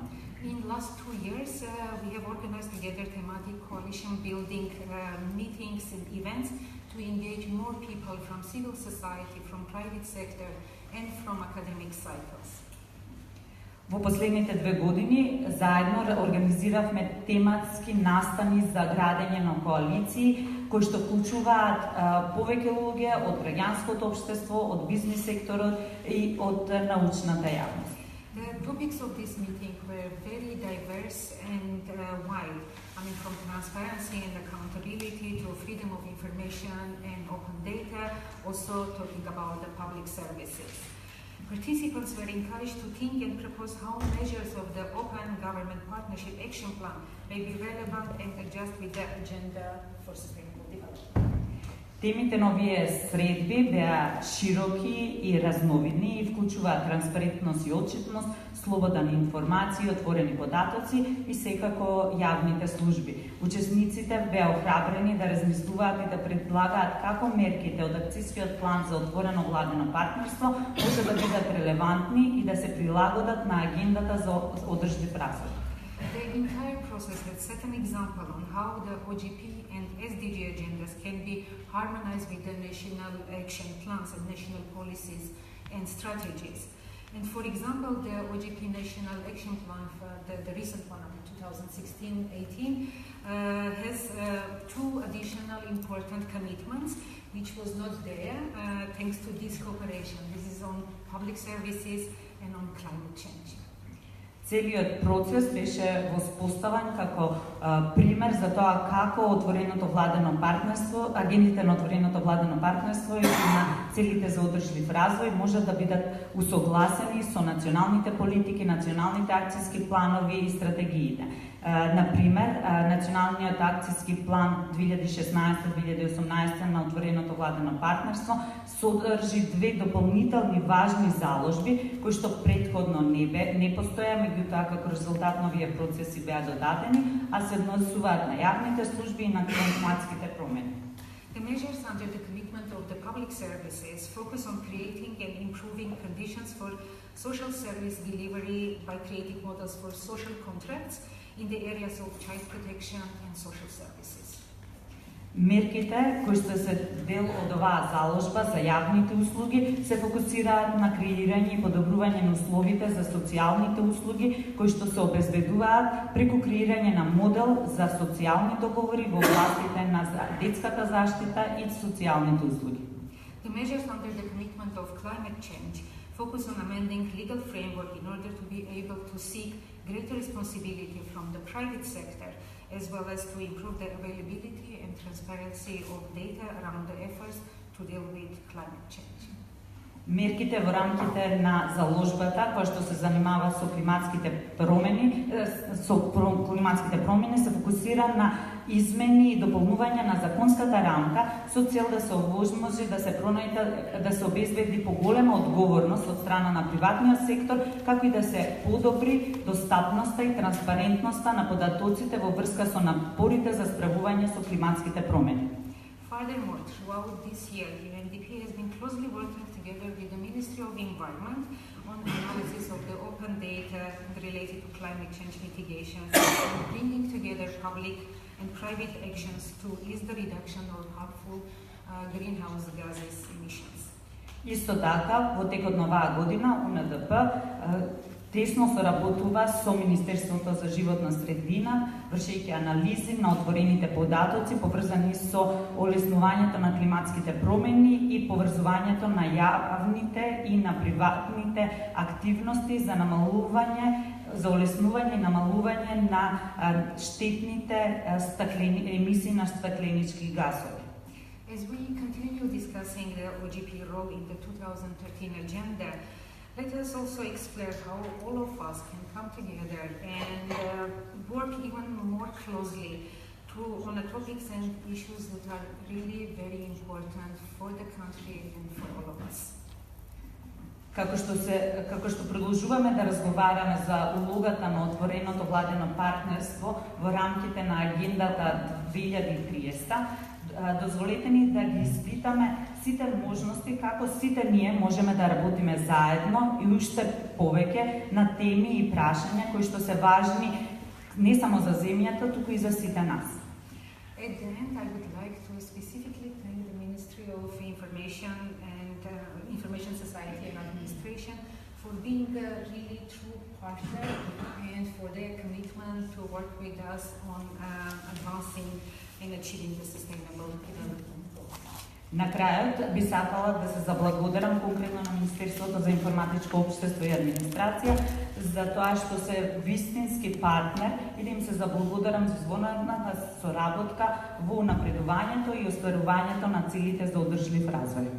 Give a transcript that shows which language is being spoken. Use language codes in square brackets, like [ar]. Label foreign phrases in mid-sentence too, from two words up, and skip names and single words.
[en] In last 2 years, we have organized together thematic coalition building meetings and events to engage more people from civil society, from private sector and from academic cycles. [mk] Во последните 2 години заедно организиравме тематски настани за градење на коалиции кои што вклучуваат повеќе луѓе од граѓанското општество, од бизнис секторот и од научната јавност. [en] The topics of this meeting were very diverse and wide. I mean, from transparency and accountability to freedom of information and open data, also talking about the public services. Participants were encouraged to think and propose how measures of the Open Government Partnership Action Plan may be relevant and adjust with the Agenda for Sustainable Development. [mk] Темите на овие средби беа широки и разновидни и вклучуваат транспарентност и отчетност, слобода на информација, отворени податоци и секако јавните служби. Учесниците беа охрабрени да размислуваат и да предлагаат како мерките од акцијскиот план за отворено владено партнерство може да бидат релевантни и да се прилагодат на агендата за одржлив развој. [en] The entire process had set an example on how the OGP and SDG agendas can be harmonized with the national action plans and national policies and strategies. And for example, the OGP National Action Plan, the recent one of 2016-18, has 2 additional important commitments, which was not there thanks to this cooperation. This is on public services and on climate change. [mk] Целиот процес беше воспоставен како пример за тоа како отвореното владено партнерство, агендите на отвореното владено партнерство и на целите за одржлив развој можат да бидат усогласени со националните политики, националните акцијски планови и стратегиите. Например, националниот акцијски план 2016-2018 на отвореното владено партнерство содржи 2 дополнителни важни заложби кои што претходно не постоја, меѓутоа како резултат на овие процеси беа додадени, а се однесуваат на јавните служби и на климатските промени. [en] The measures under the commitment of the public services focus on creating and improving conditions for social service delivery by creating models for social contracts in the areas of child protection and social services. [mk] Мерките кои што се дел од оваа заложба за јавните услуги се фокусираат на креирање и подобрување на условите за социјалните услуги кои што се обезбедуваат преку креирање на модел за социјални договори во областите на детската заштита и социјалните услуги. [en] The measures under the commitment of climate change focus on amending legal framework in order to be able to seek greater responsibility from the private sector, as well as to improve the availability and transparency of data around the efforts to deal with climate change. [mk] Мерките во рамките на заложбата која што се занимава со климатските промени, се фокусира на измени и дополнување на законската рамка со цел да се овозможи да се обезбеди поголема одговорност од страна на приватниот сектор, како и да се подобри достапноста и транспарентноста на податоците во врска со напорите за справување со климатските промени. [en] Furthermore, throughout this year, UNDP has been closely working together with the Ministry of Environment on the analysis of the open data related to climate change mitigation and bringing together public and private actions to ease the reduction of harmful greenhouse gases emissions. [mk] Исто така, во текот на оваа година, УНДП тесно соработува со Министерството за животна средина, вршејќи анализи на отворените податоци поврзани со олеснувањето на климатските промени и поврзувањето на јавните и на приватните активности за олеснување и намалување на штетните емисии на стакленички гасови. [en] As we continue discussing the OGP role in the 2013 agenda, let us also explore how all of us can come together and work even more closely on the topics and issues that are really very important for the country and for all of us. [mk] Како што продолжуваме да разговараме за улогата на отвореното владено партнерство во рамките на агендата 2030, дозволете ни да ги испитаме сите можности како сите ние можеме да работиме заедно и уште повеќе на теми и прашања кои што се важни не само за земјата, туку и за сите нас. [en] At the end, I would like to specifically thank the Ministry of Information Society and Administration for being a really true partner and for their commitment to work with us on advancing and achieving the sustainable development goals. [mk] На крајот би сакала да се заблагодарам конкретно на Министерството за информатичко општество и администрација за тоа што се вистински партнер и да им се заблагодарам за извонената соработка во напредувањето и остварувањето на целите за одржлив развој.